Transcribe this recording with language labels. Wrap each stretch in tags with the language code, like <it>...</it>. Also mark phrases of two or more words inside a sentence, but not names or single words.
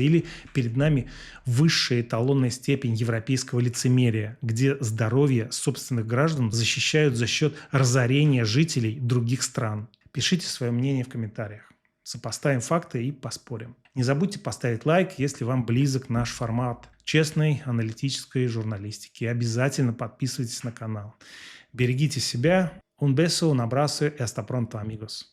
<ru>Или перед нами высшая эталонная степень европейского лицемерия, где здоровье собственных граждан защищают за счет разорения жителей других стран? Пишите свое мнение в комментариях. Сопоставим факты и поспорим. Не забудьте поставить лайк, если вам близок наш формат честной аналитической журналистики. И обязательно подписывайтесь на канал. Берегите себя.</ru> <es>Un beso, un abrazo y hasta pronto, amigos.</es>